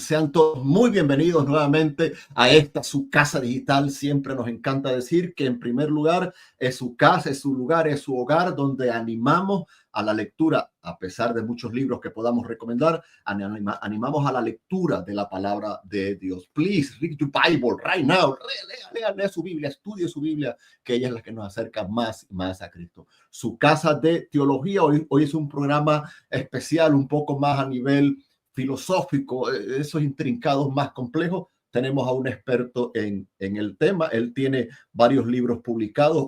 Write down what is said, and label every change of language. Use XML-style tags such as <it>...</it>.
<es>Sean todos muy bienvenidos nuevamente a esta su casa digital. Siempre nos encanta decir que en primer lugar es su casa, es su lugar, es su hogar donde animamos a la lectura, a pesar de muchos libros que podamos recomendar, animamos a la lectura de la palabra de Dios.</es> <en>Please read your Bible right now.</en> <es>Lea su Biblia, estudie su Biblia, que ella es la que nos acerca más y más a Cristo. Su casa de teología, hoy es un programa especial, un poco más a nivel filosófico, esos intrincados más complejos. Tenemos a un experto en el tema. Él tiene varios libros publicados.</es>